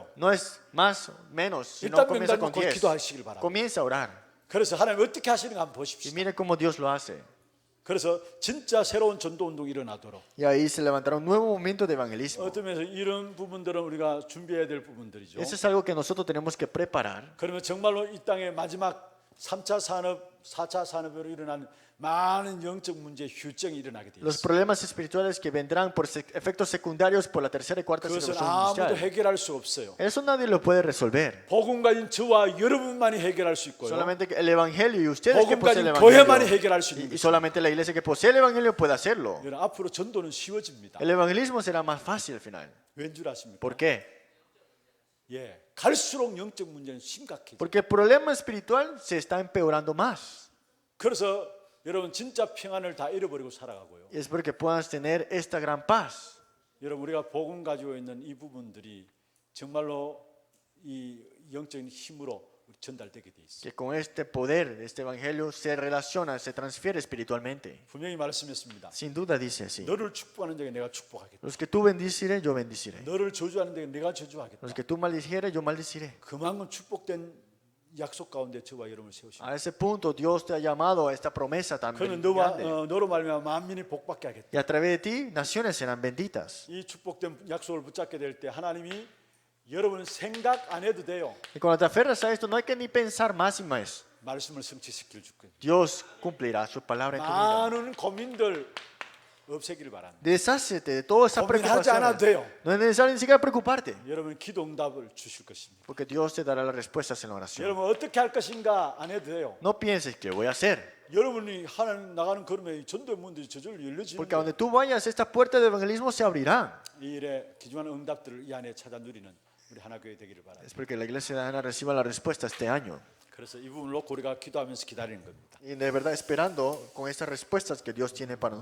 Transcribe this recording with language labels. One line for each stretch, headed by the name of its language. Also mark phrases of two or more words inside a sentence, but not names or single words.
Spanish: No es más, menos, sino
Korean: 일단
Spanish: comienza
Korean: 명단
Spanish: con
Korean: 놓고 10. 기도하시길 바랍니다.
Spanish: Comienza a orar.
Korean: 그래서 하나님 어떻게 하시는가 한번
Spanish: Y
Korean: 보십시오.
Spanish: mire cómo Dios lo hace.
Korean: 그래서 진짜 새로운 전도 운동이 일어나도록
Spanish: Y ahí se levantará un nuevo momento de evangelismo.
Korean: 어떤 면에서 이런 부분들은 우리가 준비해야 될 부분들이죠.
Spanish: Eso es algo que nosotros tenemos que preparar.
Korean: 그러면 정말로 이 땅의 마지막 3차 산업, 4차 산업으로 일어난 많은 영적 문제 휴증이 일어나게 되어
Spanish: Los
Korean: 있습니다.
Spanish: problemas espirituales que vendrán por efectos secundarios por la tercera y cuarta
Korean: 그것은
Spanish: revolución
Korean: 아무도
Spanish: industrial.
Korean: 해결할 수 없어요.
Spanish: Eso nadie lo puede resolver.
Korean: 복음 가진 저와 여러분만이 해결할 수 있고요.
Spanish: Solamente que el evangelio y ustedes que
Korean: 복음
Spanish: poseen el
Korean: 가진 교회만이
Spanish: evangelio.
Korean: 해결할 수 있는
Spanish: Y
Korean: 것입니다.
Spanish: solamente la iglesia que posee el evangelio puede hacerlo.
Korean: 여러분, 앞으로 전도는 쉬워집니다.
Spanish: El evangelismo será más fácil al final.
Korean: 왠 줄 아십니까?
Spanish: ¿Por qué?
Korean: 예, 갈수록 영적 문제는 심각해져.
Spanish: Porque el problema espiritual se está empeorando más.
Korean: 그래서 여러분 진짜 평안을 다 잃어버리고 살아가고요.
Spanish: Y es porque puedas tener esta gran paz.
Korean: 여러분 우리가 복음 가지고 있는 이 부분들이 정말로 이 영적인 힘으로 전달되게 돼 있어요.
Spanish: Que con este poder, este evangelio se relaciona, se transfiere espiritualmente.
Korean: 분명히 말씀했습니다.
Spanish: Sin duda dice así.
Korean: 너를 축복하는 자에게 내가 축복하겠다.
Spanish: Los que tú bendiciré, yo bendiciré.
Korean: 너를 저주하는 자에게 내가 저주하겠다.
Spanish: Los que tú maldijere, yo maldiciré.
Korean: 그만큼 축복된 약속 가운데 저와 여러분을 세우십니다.
Spanish: A ese punto Dios te ha llamado a esta promesa tan
Korean: 그는
Spanish: grande.
Korean: 너로 말미암아 만민이 복받게 하겠다.
Spanish: Y a través de ti, naciones serán benditas.
Korean: 이 축복된 약속을 붙잡게 될 때 하나님이 여러분 생각 안 해도 돼요.
Spanish: Y cuando te aferras a esto, no hay que ni pensar más y más.
Korean: 말씀을 성취시킬 줄게.
Spanish: Dios cumplirá su palabra en tu vida.
Korean: 많은 고민들 없애기를 바랍니다.
Spanish: Deshácete de toda esa
Korean: 고민하지 않아도
Spanish: preocupación.
Korean: 돼요.
Spanish: No es necesario ni siquiera preocuparte.
Korean: 여러분 기도 응답을 주실 것입니다.
Spanish: Porque Dios te dará las respuestas en la oración.
Korean: 여러분 어떻게 할 것인가 안 해도 돼요.
Spanish: No pienses que voy a hacer.
Korean: 여러분이 하나님 나가는 걸음에 전도의 문들이 저절로 열려지는
Spanish: Porque a
Korean: 거예요.
Spanish: donde tú vayas, esta puerta de evangelismo se abrirá.
Korean: 이 일에 귀중한 응답들을 이 안에 찾아 누리는 우리 하나교회 되기를 바랍니다.
Spanish: Es porque la iglesia de Ana reciba la respuesta este año.
Korean: 그래서 이 부분을 놓고 우리가 기도하면서 기다리는 겁니다.
Spanish: Y de verdad esperando con estas respuestas que Dios tiene para nosotros.